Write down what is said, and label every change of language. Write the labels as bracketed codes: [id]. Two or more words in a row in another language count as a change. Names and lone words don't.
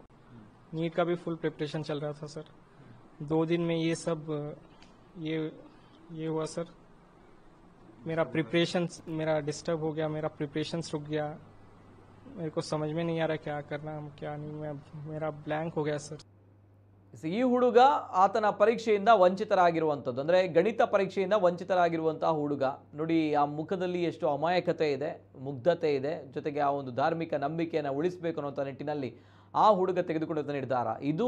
[hi] नीट का भी फुल प्रिपरेशन चल रहा था सर। 2 दिन में ये सब ये हुआ सर। मेरा डिस्टर्ब हो गया, मेरा प्रिपरेशन रुक गया। मेरे को समझ में नहीं आ रहा क्या करना क्या नहीं, मेरा ब्लैंक हो गया सर। [kn] ಈ ಹುಡುಗ ಆತನ ಪರೀಕ್ಷೆಯಿಂದ ವಂಚಿತರಾಗಿರುವಂಥದ್ದು, ಅಂದರೆ ಗಣಿತ ಪರೀಕ್ಷೆಯಿಂದ ವಂಚಿತರಾಗಿರುವಂತಹ ಹುಡುಗ ನೋಡಿ, ಆ ಮುಖದಲ್ಲಿ ಎಷ್ಟು ಅಮಾಯಕತೆ ಇದೆ, ಮುಗ್ಧತೆ ಇದೆ, ಜೊತೆಗೆ ಆ ಒಂದು ಧಾರ್ಮಿಕ ನಂಬಿಕೆಯನ್ನು ಉಳಿಸಬೇಕು ಅನ್ನೋ ನಿಟ್ಟಿನಲ್ಲಿ ಆ ಹುಡುಗ ತೆಗೆದುಕೊಂಡಿದ್ದ ನಿರ್ಧಾರ ಇದು.